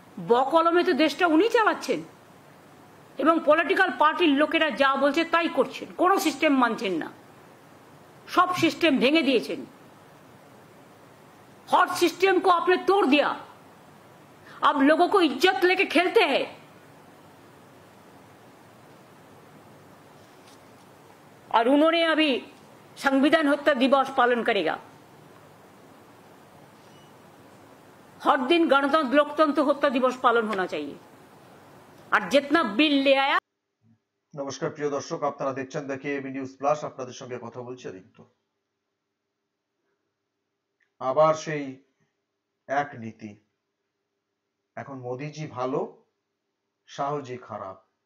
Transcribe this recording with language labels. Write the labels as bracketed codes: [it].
[bn] বকলমে তো দেশটা উনি চালাচ্ছেন এবং পলিটিক্যাল পার্টির লোকেরা যা বলছে তাই করছেন, কোনো সিস্টেম মানছেন না, সব সিস্টেম ভেঙে দিয়েছেন। [hi] हर सिस्टम को आपने तोड़ दिया, अब लोगों को इज्जत लेके खेलते हैं। और उन्होंने अभी संविधान हत्या दिवस पालन करेगा। हर दिन गणतंत्र लोकतंत्र हत्या दिवस पालन होना चाहिए। और जितना बिल ले आया। नमस्कार प्रिय दर्शक, [bn] আপনারা দেখছেন দেখে এবি নিউজ প্লাস। আপনাদের সঙ্গে কথা বলছি আদিত্য। আবার সেই এক নীতি, এখন মোদিজি ভালো, শাহজি খারাপ।